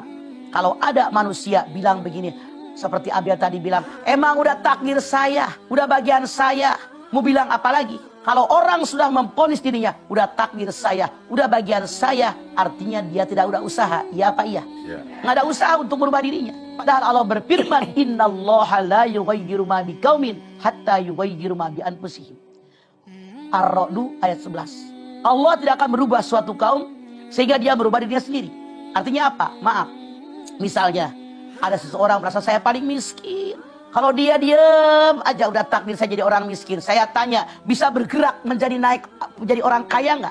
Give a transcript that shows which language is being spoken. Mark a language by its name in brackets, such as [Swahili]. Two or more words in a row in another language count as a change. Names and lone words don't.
[Indonesian] Kalau ada manusia bilang begini, seperti Abia tadi bilang, emang udah takdir saya, udah bagian saya, mau bilang apa lagi? Kalau orang sudah memponis dirinya, udah takdir saya, udah bagian saya, artinya dia tidak udah usaha. Iya apa iya? Ya. Nggak ada usaha untuk merubah dirinya. Padahal Allah berfirman, [Arabic] إن الله لا يغير ما بقوم حتى يغيروا ما بأنفسهم. [Indonesian] Ar-Ra'd ayat 11. Allah tidak akan merubah suatu kaum sehingga dia merubah dirinya sendiri. Artinya apa? Maaf. Misalnya, ada seseorang merasa saya paling miskin. Kalau dia diam aja udah takdir saya jadi orang miskin. Saya tanya, bisa bergerak menjadi naik menjadi orang kaya nggak?